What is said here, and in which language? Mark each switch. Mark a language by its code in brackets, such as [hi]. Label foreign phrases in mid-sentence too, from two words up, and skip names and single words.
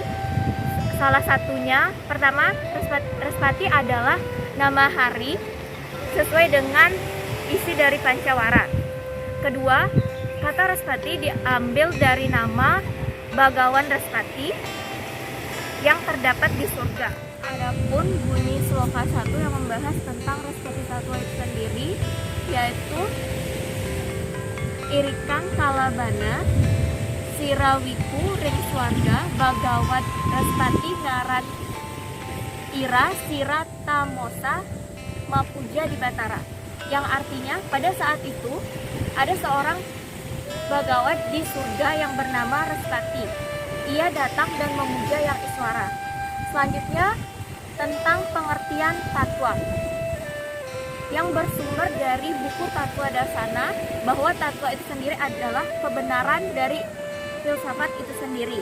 [id] Salah satunya, pertama, Respati adalah nama hari sesuai dengan isi dari Pancawara. Kedua, kata Respati diambil dari nama Bagawan Respati yang terdapat di surga. Adapun bunyi sloka 1 yang membahas tentang Respati Tatwa itu sendiri, yaitu [kaw] Irikang Kalabana Sirawiku Ring Swarga Bagawan Respati Ngaran Ira Siratamosa Mapuja di Batara, [id] yang artinya pada saat itu ada seorang Bagawan di surga yang bernama Respati. Ia datang dan memuja yang iswara. Selanjutnya tentang pengertian tatwa yang bersumber dari buku Tatwa Dasana, bahwa tatwa itu sendiri adalah kebenaran dari filsafat itu sendiri.